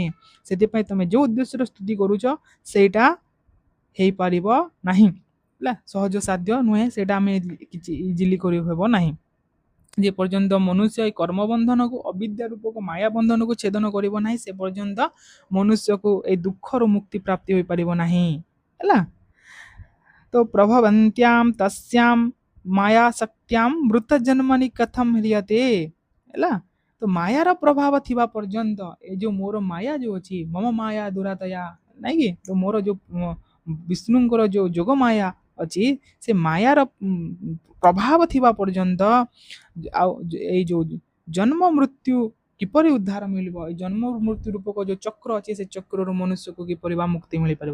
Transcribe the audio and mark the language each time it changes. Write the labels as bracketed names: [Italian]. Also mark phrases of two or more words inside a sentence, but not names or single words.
[Odia] ସେଥିପାଇଁ ତମେ ଯୋଉ ଉଦ୍ଦେଶ୍ୟରେ ସ୍ତୁତି କରୁଛ ସେଇଟା ହେଇପାରିବ ନାହିଁ, ହେଲା ସହଜ ସାଧ୍ୟ ନୁହେଁ, ସେଇଟା ଆମେ କିଛି ଇଜିଲି କରି ହେବ ନାହିଁ। ଯେ ପର୍ଯ୍ୟନ୍ତ ମନୁଷ୍ୟ ଏଇ କର୍ମ ବନ୍ଧନକୁ ଅବିଦ୍ୟା ରୂପକ ମାୟା ବନ୍ଧନକୁ ଛେଦନ କରିବ ନାହିଁ ସେ ପର୍ଯ୍ୟନ୍ତ ମନୁଷ୍ୟକୁ ଏଇ ଦୁଃଖରୁ ମୁକ୍ତି ପ୍ରାପ୍ତି ହୋଇପାରିବ ନାହିଁ। [Sanskrit] ହେଲା तो प्रभवन्त्यां तस्यां माया शक्त्यां मृत जन्मनि कथम ह्रियते [Odia] ହେଲା ତ ମାୟାର ପ୍ରଭାବ ଥିବା ପର୍ଯ୍ୟନ୍ତ ଏ ଯୋଉ ମୋର ମାୟା ଯୋଉ ଅଛି [Sanskrit] ମମ ମାୟା ଦୁରାତୟା [Odia] ନାଇଁ କି ତ ମୋର ଯୋଉ ବିଷ୍ଣୁଙ୍କର ଯୋଉ ଯୋଗ ମାୟା ଅଛି ସେ ମାୟାର ପ୍ରଭାବ ଥିବା ପର୍ଯ୍ୟନ୍ତ ଆଉ ଏଇ ଯୋଉ ଜନ୍ମ ମୃତ୍ୟୁ କିପରି ଉଦ୍ଧାର ମିଳିବ, ଏଇ ଜନ୍ମ ମୃତ୍ୟୁ ରୂପକ ଯୋଉ ଚକ୍ର ଅଛି ସେ ଚକ୍ରରୁ ମନୁଷ୍ୟକୁ କିପରି ବା ମୁକ୍ତି ମିଳିପାରିବ।